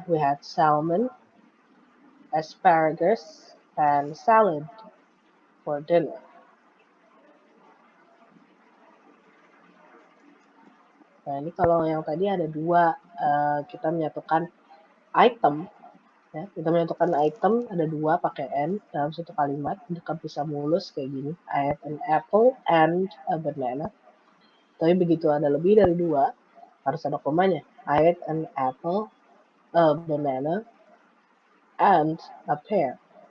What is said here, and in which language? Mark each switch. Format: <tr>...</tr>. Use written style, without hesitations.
<en>We had salmon, asparagus, and salad for dinner.</en> <id>Nah, ini kalau yang tadi ada dua, kita menyatukan item, ya. Kita menyatukan item ada dua pakai N dalam satu kalimat, dekat bisa mulus kayak gini.</id> <en>I have an apple and a banana.</en> <id>Tapi begitu ada lebih dari dua, harus ada komanya.</id> <en>I had an apple, a banana, and a pear.</en>